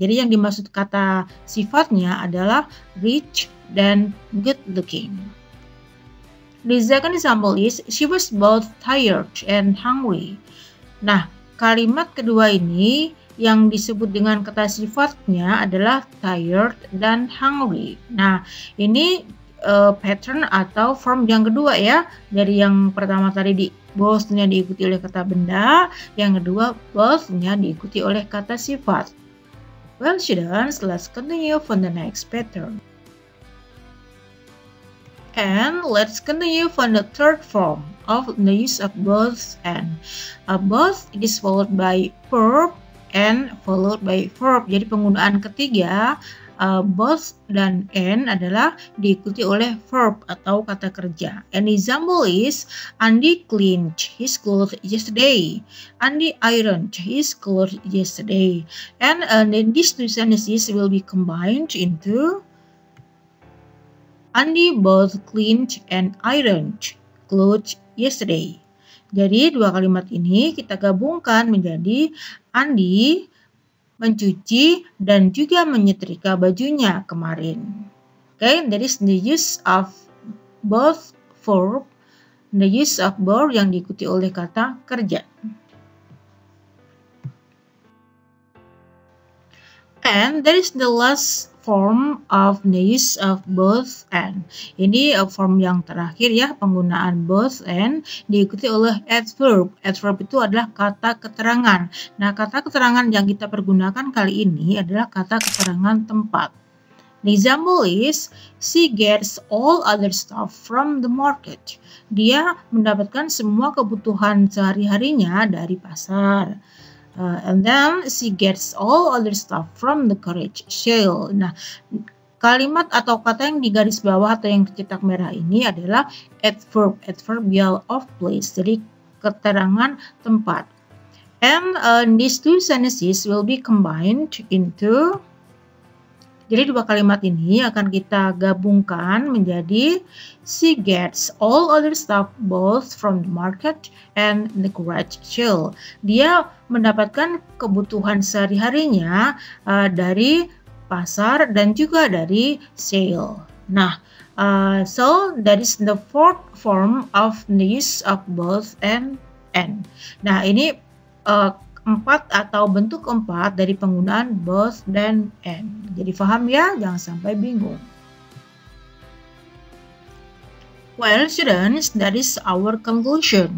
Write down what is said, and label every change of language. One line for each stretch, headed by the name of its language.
Indonesian: Jadi yang dimaksud kata sifatnya adalah rich dan
English: good looking. The second example is she was both tired and hungry.
Indonesian: Nah, kalimat kedua ini yang disebut dengan kata sifatnya adalah tired dan hungry. Nah, ini pattern atau form yang kedua ya. Dari yang pertama tadi both-nya diikuti oleh kata benda, yang kedua both-nya diikuti oleh kata sifat.
English: Well, students, let's continue for the next pattern. And let's continue for the third form of the use of both and. Both is followed by verb and followed by verb.
Indonesian: Jadi penggunaan ketiga both dan and adalah diikuti oleh verb atau kata kerja.
English: An example is Andy cleaned his clothes yesterday. Andy ironed his clothes yesterday. And then these two sentences will be combined into Andy both cleaned and ironed clothes yesterday.
Indonesian: Jadi dua kalimat ini kita gabungkan menjadi Andy mencuci dan juga menyetrika bajunya kemarin.
English: Okay, that is the use of both verb, the use of both
Indonesian: yang diikuti oleh kata kerja.
English: And that is the last form of the use of both and.
Indonesian: Ini form yang terakhir ya, penggunaan both and diikuti oleh adverb. Adverb itu adalah kata keterangan. Nah, kata keterangan yang kita pergunakan kali ini adalah kata keterangan tempat.
English: The example is she gets all other stuff from the market.
Indonesian: Dia mendapatkan semua kebutuhan sehari-harinya dari pasar.
English: And then she gets all other stuff from the garage sale.
Indonesian: Nah, kalimat atau kata yang di garis bawah atau yang dicetak merah ini adalah adverbial of place. Jadi keterangan tempat.
English: And these two sentences will be combined into.
Indonesian: Jadi dua kalimat ini akan kita gabungkan menjadi
English: she gets all other stuff both from the market and the garage sale.
Indonesian: Dia mendapatkan kebutuhan sehari-harinya dari pasar dan juga dari sale.
English: Nah, so that is the fourth form of the use of both and.
Indonesian: Nah, ini empat atau bentuk keempat dari penggunaan both dan and. Jadi paham ya, jangan sampai bingung.
English: Well, students, that is our conclusion.